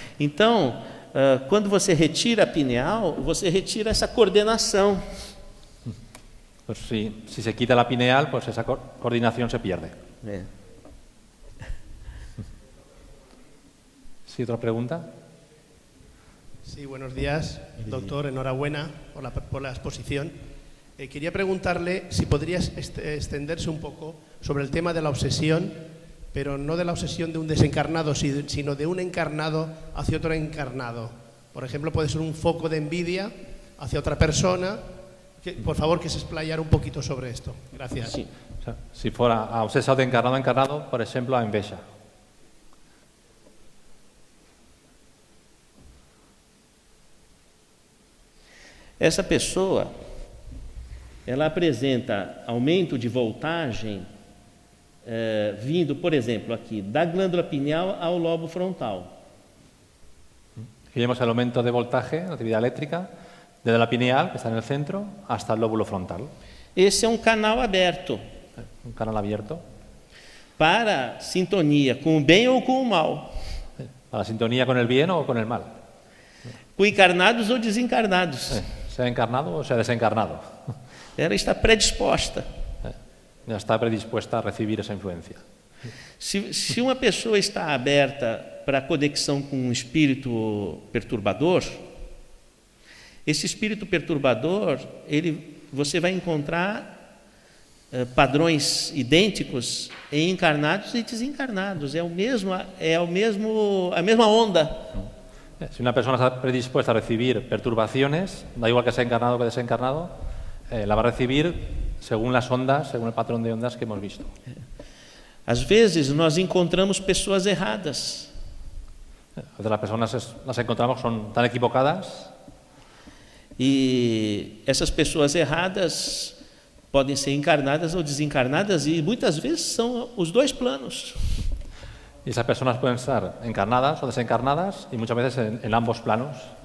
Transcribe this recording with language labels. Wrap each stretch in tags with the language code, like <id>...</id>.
<pt>Então, quando você retira a pineal, você retira essa coordenação.</pt> <es>Pues si se quita la pineal, pues esa coordinación se pierde. ¿Sí, otra pregunta? Sí, buenos días, doctor. Enhorabuena por la exposición. Quería preguntarle si podrías extenderse un poco sobre el tema de la obsesión, pero no de la obsesión de un desencarnado, sino de un encarnado hacia otro encarnado. Por ejemplo, puede ser un foco de envidia hacia otra persona. Por favor, que se explayara un poquito sobre esto. Gracias. Sí. O sea, si fuera obsesado de encarnado a encarnado, por ejemplo, a enveja.</es> <pt>Essa pessoa, ela apresenta aumento de voltagem vindo, por exemplo, aqui, da glândula pineal ao lobo frontal.</pt> <es>Aquí vemos el aumento de voltaje, la actividad eléctrica, desde la pineal, que está en el centro, hasta el lóbulo frontal.</es> <pt>Esse é um canal aberto.</pt> <es>Un canal abierto.</es> <pt>Para sintonia com o bem ou com o mal.</pt> <es>Para la sintonía con el bien o con el mal.</es> <pt>Com encarnados ou desencarnados.</pt> <es>Sea encarnado o sea desencarnado.</es> <pt>Ela está predisposta.</pt> <es>Ya está predispuesta a recibir esa influencia.</es> <pt>Se uma pessoa está aberta para a conexão com um espírito perturbador, esse espírito perturbador, você vai encontrar padrões idênticos em encarnados e desencarnados. É a mesma onda.</pt> <es>Si una persona está predispuesta a recibir perturbaciones, da igual que sea encarnado que desencarnado, la va a recibir según las ondas, según el patrón de ondas que hemos visto.</es> <pt>Às vezes nós encontramos pessoas erradas.</pt> <es>A veces las personas las encontramos son tan equivocadas.</es> <pt>E essas pessoas erradas podem ser encarnadas ou desencarnadas e muitas vezes são os dois planos.</pt> <es>Y esas personas pueden estar encarnadas o desencarnadas y muchas veces en ambos planos.</es>